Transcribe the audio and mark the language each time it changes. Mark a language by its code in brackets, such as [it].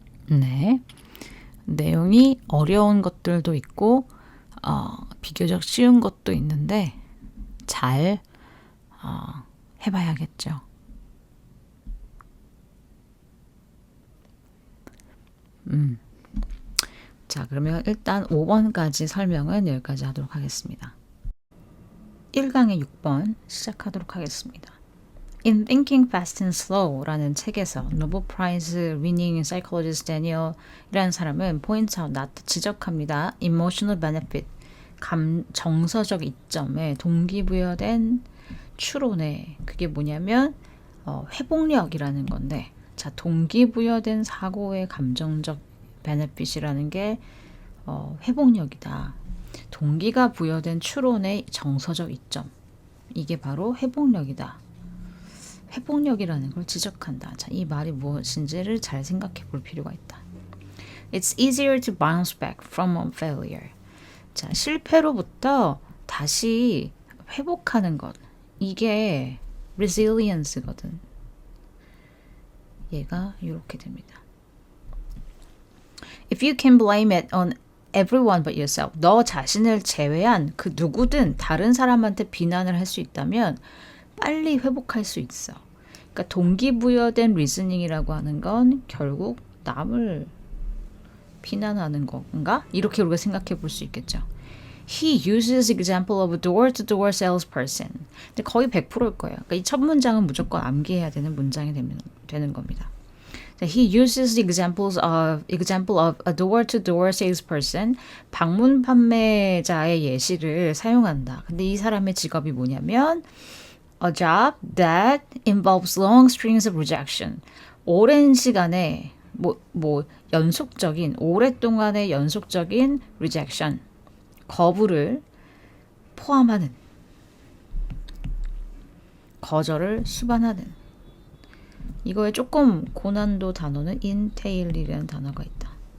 [ko] 네. 내용이 어려운 것들도 있고 비교적 쉬운 것도 있는데 잘 해봐야겠죠. 자, 그러면 일단 5번까지 설명은 여기까지 하도록 하겠습니다. 1강의 6번 시작하도록 하겠습니다. In Thinking Fast and Slow라는 책에서 노벨 프라이즈 [en] winning psychologist [ko] Daniel이라는 사람은 [en] point out, [ko] 지적합니다. Emotional benefit, 정서적 이점에 동기부여된 추론에 그게 뭐냐면 회복력이라는 건데, 자, 동기부여된 사고의 감정적 benefit이라는 게 회복력이다. 동기가 부여된 추론의 정서적 이점, 이게 바로 회복력이다. 회복력이라는 걸 지적한다. 자, 이 말이 무엇인지를 잘 생각해 볼 필요가 있다. [en] It's easier to bounce back from a failure. [ko] 자, 실패로부터 다시 회복하는 것. 이게 resilience거든. 얘가 이렇게 됩니다. [en] If you can blame it on everyone but yourself. [ko] 너 자신을 제외한 그 누구든 다른 사람한테 비난을 할 수 있다면 빨리 회복할 수 있어. 그러니까 동기부여된 리즈닝이라고 하는 건 결국 남을 비난하는 건가? 이렇게 우리가 생각해 볼 수 있겠죠. [en] He uses example of a door-to-door salesperson. [ko] 근데 거의 100%일 거예요. 그러니까 이 첫 문장은 무조건 암기해야 되는 문장이 되는 겁니다. [en] He uses the example of a door-to-door salesperson. [ko] 방문 판매자의 예시를 사용한다. 근데 이 사람의 직업이 뭐냐면 [en] a job that involves long strings of rejection. [ko] 오랜 시간에 연속적인 오랫동안의 연속적인 rejection, 거부를 포함하는, 거절을 수반하는. 이거에 조금 고난도 단어는 entail이라는 단어가 있다.